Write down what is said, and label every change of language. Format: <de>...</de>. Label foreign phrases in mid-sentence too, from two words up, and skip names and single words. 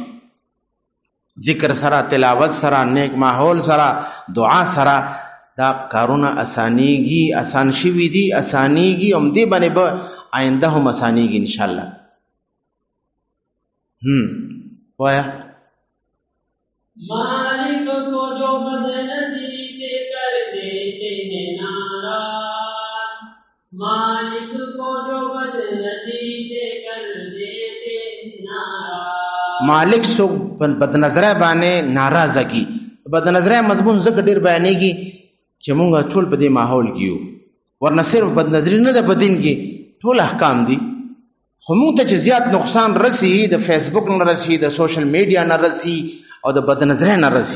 <ps>ذکر سره، تلاوت سره، نیک ماحول سره، دعا سره دا کارونه اسانيږي، آسان شي دي، اسانيږي هم دي باندې به آینده هم اسانيږي</ps> <ar>ان شاء الله.</ar> <ps>وایا</ps> <ur>مالک کو جو بدنصیبی سے کر دیتے ہیں ناراض، مالک کو جو بدنصیبی سے کر دیتے ہیں ناراض.</ur> <ps>مالک سو بد نظره باندې ناراضه کی. بد نظره مضمون زکه ډیر بیانېږي چې مونږ ټول په دې ماحول کې یو، ورنه صرف بد نظری نه ده په دین کې، ټول احکام دي. خو مونږ ته چې زیات نقصان رسی د فیسبوک نه رسی، د</ps> <en>social media</en> <ps>نه رسی او د بد نظری نه رسی.</ps>